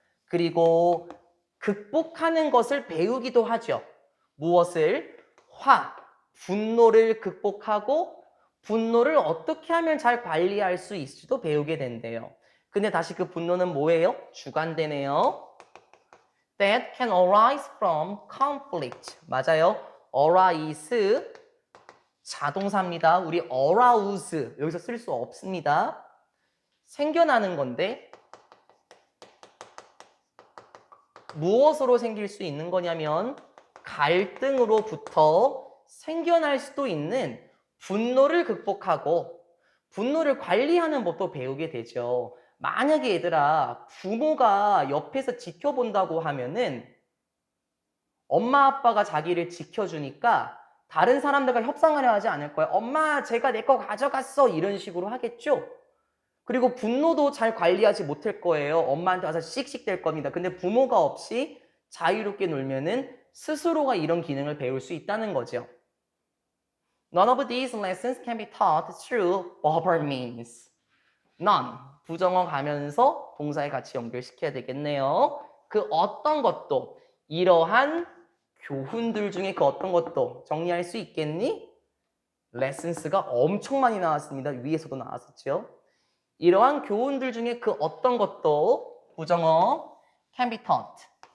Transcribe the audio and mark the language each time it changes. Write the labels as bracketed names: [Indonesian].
[Korean] 그리고 극복하는 것을 배우기도 하죠. 무엇을? 분노를 극복하고 분노를 어떻게 하면 잘 관리할 수 있을지도 배우게 된대요. 근데 다시 그 분노는 뭐예요? 주관되네요. [English] That can arise from conflict. [Korean] 맞아요. arise 자동사입니다. 우리 arouse 여기서 쓸 수 없습니다. 생겨나는 건데 무엇으로 생길 수 있는 거냐면 갈등으로부터 생겨날 수도 있는 분노를 극복하고 분노를 관리하는 법도 배우게 되죠. 만약에 얘들아 부모가 옆에서 지켜본다고 하면은 엄마 아빠가 자기를 지켜주니까 다른 사람들과 협상하려 하지 않을 거야. 엄마 제가 내 거 가져갔어 이런 식으로 하겠죠. 그리고 분노도 잘 관리하지 못할 거예요. 엄마한테 와서 씩씩댈 겁니다. 근데 부모가 없이 자유롭게 놀면은 스스로가 이런 기능을 배울 수 있다는 거죠. [English] None of these lessons can be taught through verbal means. None. [Korean] 부정어 가면서 동사에 같이 연결시켜야 되겠네요. 그 어떤 것도 이러한 교훈들 중에 그 어떤 것도 정리할 수 있겠니? lessons가 엄청 많이 나왔습니다. 위에서도 나왔었죠. 이러한 교훈들 중에 그 어떤 것도 부정어 [English] can be taught.